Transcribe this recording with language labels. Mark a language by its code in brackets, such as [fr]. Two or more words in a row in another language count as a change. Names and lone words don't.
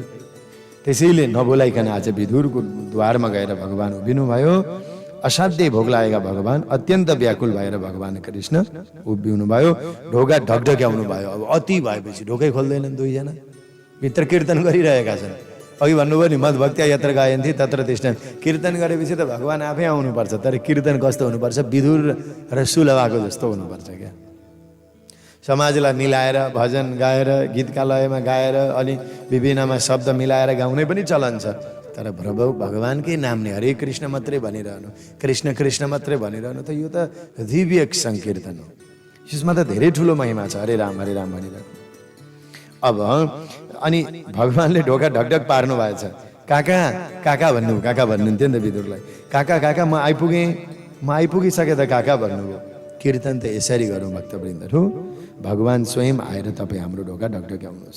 [ne] त्यसैले नबोलाइकन आज विदुरको द्वारमा गएर भगवान उभिनु भयो। असाध्यै भोक लागेका भगवान अत्यन्त व्याकुल भएर भगवान कृष्ण उभिनु भयो, ढोका ढकढक्याउनु भयो। अब अति भएपछि ढोकै खोल्दैनन्, दुईजना भित्र कीर्तन गरिरहेका छन्। अघि भन्नुभयो नि, [sa] मद्भक्त्या यत्र गायन्ति तत्र तिष्ठन्। [ne] कीर्तन गरेपछि त भगवान आफै आउनुपर्छ, तर कीर्तन कस्तो हुनुपर्छ? विदुर र सुलभाको जस्तो हुनुपर्छ क्या। समाजलाई मिलाएर भजन गाएर, गीतका लयमा गाएर, अनि विभिन्नमा शब्द मिलाएर गाउने पनि चलन छ। तर प्रभु भगवानकै नाम नै हरे कृष्ण मात्रै भनिरहनु, कृष्ण कृष्ण मात्रै भनिरहनु, त यो त दिव्य सङ्कीर्तन हो। यसमा त धेरै ठुलो महिमा छ, हरे राम भनिरहनु। अब अनि भगवानले ढोका ढकढक पार्नु भएछ। काका काका भन्नुहुन्थ्यो नि त विदुरलाई। काका म आइपुगिसके त काका भन्नुभयो। कीर्तन त यसरी गरौँ भक्तवृन्दहरू, भगवान स्वयं आएर तपाईँ हाम्रो ढोका ढकढक्याउनुहोस्।